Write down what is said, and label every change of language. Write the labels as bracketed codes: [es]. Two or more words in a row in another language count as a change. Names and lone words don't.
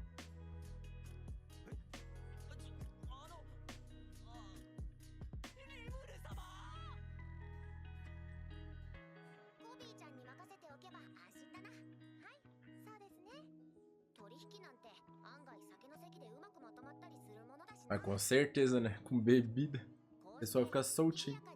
[ja] リムル様。コビーちゃんに任せておけば安心だな。はい、そうですね。取引なんて案外酒の席でうまくまとまったりするものだしな。 [pt] Mas com certeza, né? Com bebida. O pessoal fica soltinho.